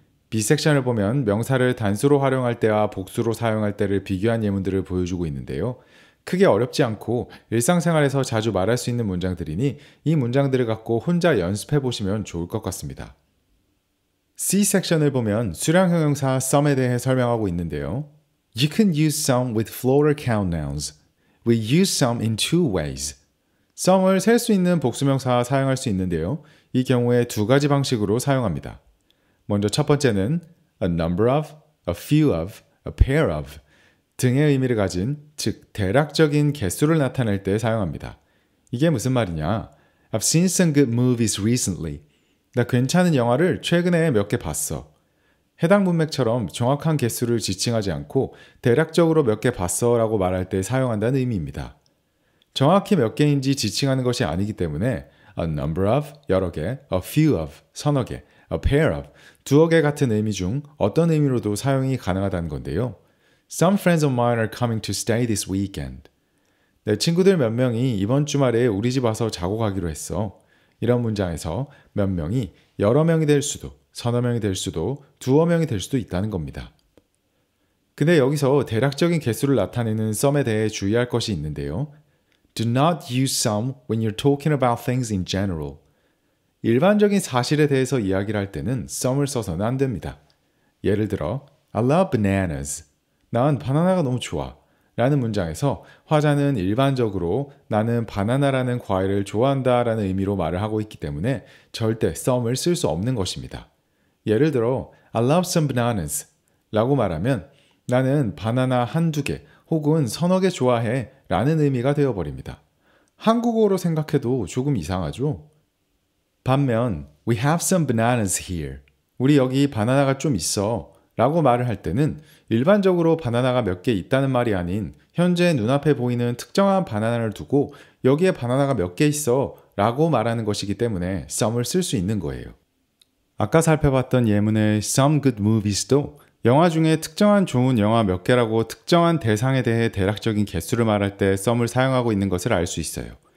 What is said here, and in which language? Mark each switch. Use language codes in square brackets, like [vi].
[ko] B 섹션을 보면 명사를 단수로 활용할 때와 복수로 사용할 때를 비교한 예문들을 보여주고 있는데요. 크게 어렵지 않고 일상생활에서 자주 말할 수 있는 문장들이니 이 문장들을 갖고 혼자 연습해 보시면 좋을 것 같습니다. C 섹션을 보면 수량 형용사 some에 대해 설명하고 있는데요. [en] You can use some with floater count nouns. We use some in two ways. [ko] some을 셀 수 있는 복수명사 사용할 수 있는데요. 이 경우에 두 가지 방식으로 사용합니다. 먼저 첫 번째는 [en] a number of, a few of, a pair of [ko] 등의 의미를 가진 즉 대략적인 개수를 나타낼 때 사용합니다. 이게 무슨 말이냐? [en] I've seen some good movies recently. [ko] 나 괜찮은 영화를 최근에 몇 개 봤어. 해당 문맥처럼 정확한 개수를 지칭하지 않고 대략적으로 몇 개 봤어 라고 말할 때 사용한다는 의미입니다. 정확히 몇 개인지 지칭하는 것이 아니기 때문에 [en] a number of, [ko] 여러 개, [en] a few of, [ko] 서너 개, [en] a pair of, [ko] 두어 개 같은 의미 중 어떤 의미로도 사용이 가능하다는 건데요. [en] Some friends of mine are coming to stay this weekend. [ko] 내 친구들 몇 명이 이번 주말에 우리 집 와서 자고 가기로 했어. 이런 문장에서 몇 명이 여러 명이 될 수도, 서너 명이 될 수도, 두어 명이 될 수도 있다는 겁니다. 근데 여기서 대략적인 개수를 나타내는 some에 대해 주의할 것이 있는데요. [en] Do not use some when you're talking about things in general. [ko] 일반적인 사실에 대해서 이야기를 할 때는 some을 써서는 안 됩니다. 예를 들어, [en] I love bananas. [ko] 난 바나나가 너무 좋아. 라는 문장에서 화자는 일반적으로 나는 바나나라는 과일을 좋아한다 라는 의미로 말을 하고 있기 때문에 절대 some을 쓸 수 없는 것입니다. 예를 들어 [en] I love some bananas [ko] 라고 말하면 나는 바나나 한두 개 혹은 서너 개 좋아해 라는 의미가 되어버립니다. 한국어로 생각해도 조금 이상하죠? 반면 [en] We have some bananas here. [ko] 우리 여기 바나나가 좀 있어 라고 말을 할 때는 일반적으로 바나나가 몇 개 있다는 말이 아닌 현재 눈앞에 보이는 특정한 바나나를 두고 여기에 바나나가 몇 개 있어 라고 말하는 것이기 때문에 some을 쓸 수 있는 거예요. 아까 살펴봤던 예문의 [en] some good movies [ko] 도 영화 중에 특정한 좋은 영화 몇 개라고 특정한 대상에 대해 대략적인 개수를 말할 때 some을 사용하고 있는 것을 알 수 있어요.